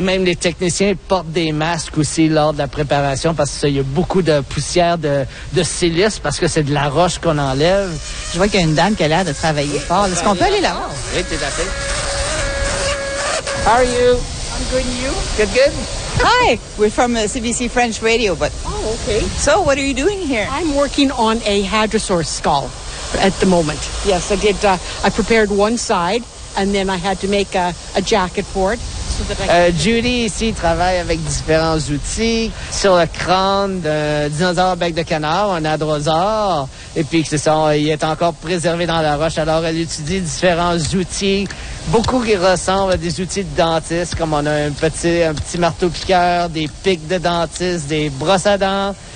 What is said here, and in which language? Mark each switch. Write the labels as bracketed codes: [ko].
[fr] Même les techniciens portent des masques aussi lors de la préparation parce qu'il y a beaucoup de poussière de silice parce que c'est de la roche qu'on enlève. Je vois qu'il y a une dame qui a l'air de travailler fort. Est-ce qu'on peut aller là-haut? Oui, tout à fait. [en] How are you? I'm good, and you? Good, good. Hi, we're from CBC French Radio, but... Oh, okay. So, what are you doing here? I'm working on a hadrosaur skull at the moment. Yes, I did. I prepared one side, and then I had to make a jacket for it. [fr] Judy ici travaille avec différents outils sur le crâne de dinosaure bec de canard, un hadrosaure. Et puis c'est ça, il est encore préservé dans la roche. Alors elle utilise différents outils, beaucoup qui ressemblent à des outils de dentiste, comme on a un petit marteau piqueur, des pics de dentiste, des brosses à dents.